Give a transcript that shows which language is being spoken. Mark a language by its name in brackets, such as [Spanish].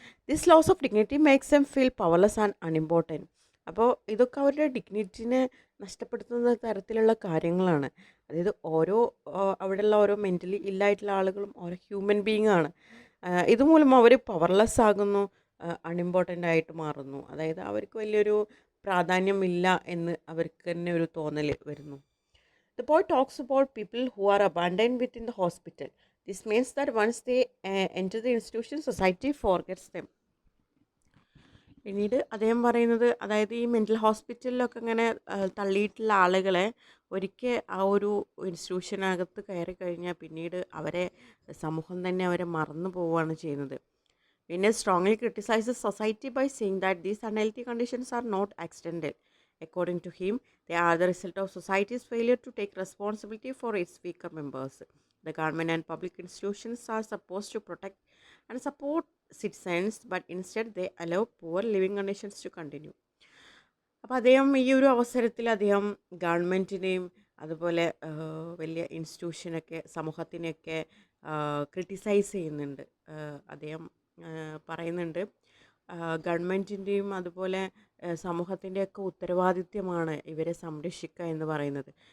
[English] This loss of dignity makes M feel powerless and unimportant. [Malayalam] അപ്പോൾ ഇതൊക്കെ അവരുടെ ഡിഗ്നിറ്റിനെ നഷ്ടപ്പെടുത്തുന്ന തരത്തിലുള്ള കാര്യങ്ങളാണ്. അതായത് അവിടെയുള്ള ഓരോ മെൻ്റലി ഇല്ലായിട്ടുള്ള ആളുകളും ഓരോ ഹ്യൂമൻ ബീയിങ് ആണ്. ഇതുമൂലം അവർ പവർലെസ് ആകുന്നു, അൺഇമ്പോർട്ടൻ്റ് ആയിട്ട് മാറുന്നു. അതായത് അവർക്ക് വലിയൊരു പ്രാധാന്യമില്ല എന്ന് അവർക്ക് തന്നെ ഒരു തോന്നൽ വരുന്നു. [English] The poet talks about people who are abandoned within the hospital. This means that once they enter the institution, society forgets them. [Malayalam] പിന്നീട് അദ്ദേഹം പറയുന്നത്, അതായത് ഈ മെൻ്റൽ ഹോസ്പിറ്റലിലൊക്കെ ഇങ്ങനെ തള്ളിയിട്ടുള്ള ആളുകളെ ഒരിക്കൽ ആ ഒരു ഇൻസ്റ്റിറ്റ്യൂഷനകത്ത് കയറി കഴിഞ്ഞാൽ പിന്നീട് സമൂഹം തന്നെ അവരെ മറന്നു പോവുകയാണ് ചെയ്യുന്നത്. പിന്നെ [English] strongly criticizes society by saying that these unhealthy conditions are not accidental. According to him, they are the result of society's failure to take responsibility for its weaker members. The government and public institutions are supposed to protect and support citizens, but instead they allow poor living conditions to continue. [Malayalam] അപ്പോൾ അദ്ദേഹം ഈ ഒരു അവസരത്തിൽ അദ്ദേഹം ഗവൺമെൻറ്റിനെയും അതുപോലെ വലിയ ഇൻസ്റ്റിറ്റ്യൂഷനൊക്കെ സമൂഹത്തിനെയൊക്കെ criticise ചെയ്യുന്നുണ്ട്. അദ്ദേഹം പറയുന്നുണ്ട്, ഗവൺമെൻറ്റിൻ്റെയും അതുപോലെ സമൂഹത്തിൻ്റെയൊക്കെ ഉത്തരവാദിത്യമാണ് ഇവരെ സംരക്ഷിക്കുക എന്ന് പറയുന്നത്.